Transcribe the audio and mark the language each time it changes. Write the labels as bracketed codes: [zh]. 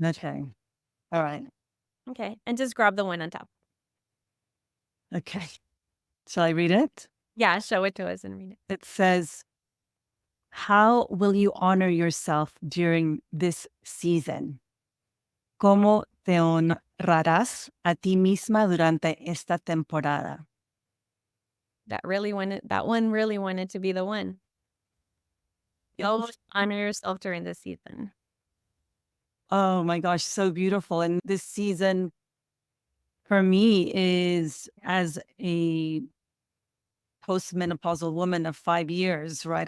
[en] okay, all right, Okay, and just grab the one on top. okay. Shall I read it? Yeah, show it to us and read it. It says, how will you honor yourself during this season? [es] ¿Cómo te honrarás a ti misma durante esta temporada? [en] That one really wanted to be the one. You'll honor yourself during this season. Oh my gosh, so beautiful. And this season for me is as a postmenopausal woman of 5 years, right?